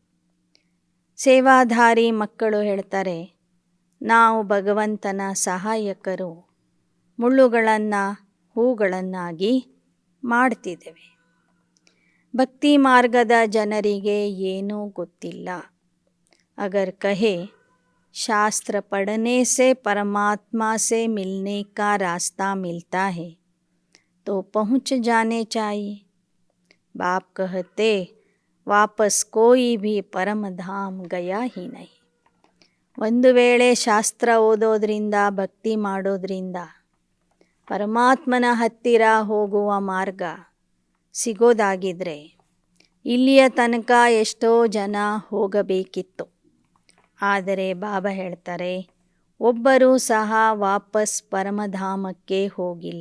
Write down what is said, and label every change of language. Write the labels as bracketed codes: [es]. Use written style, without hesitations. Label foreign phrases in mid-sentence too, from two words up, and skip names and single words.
[kn] ಸೇವಾಧಾರಿ ಮಕ್ಕಳು ಹೇಳ್ತಾರೆ, ನಾವು ಭಗವಂತನ ಸಹಾಯಕರು, ಮುಳ್ಳುಗಳನ್ನು ಹೂಗಳನ್ನಾಗಿ ಮಾಡ್ತಿದ್ದೇವೆ. ಭಕ್ತಿ ಮಾರ್ಗದ ಜನರಿಗೆ ಏನೂ ಗೊತ್ತಿಲ್ಲ. [hi] अगर कहे शास्त्र ಪढ़ने से परमात्मा से मिलने का रास्ता मिलता है तो पहुँच जाने चाहिए. बाप कहते वापस कोई भी परम धाम गया ही नहीं. [kn] ಒಂದು ವೇಳೆ ಶಾಸ್ತ್ರ ಓದೋದ್ರಿಂದ ಭಕ್ತಿ ಮಾಡೋದ್ರಿಂದ ಪರಮಾತ್ಮನ ಹತ್ತಿರ ಹೋಗುವ ಮಾರ್ಗ ಸಿಗೋದಾಗಿದ್ದರೆ ಇಲ್ಲಿಯ ತನಕ ಎಷ್ಟೋ ಜನ ಹೋಗಬೇಕಿತ್ತು. ಆದರೆ ಬಾಬಾ ಹೇಳ್ತಾರೆ, ಒಬ್ಬರೂ ಸಹ ವಾಪಸ್ ಪರಮಧಾಮಕ್ಕೆ ಹೋಗಿಲ್ಲ.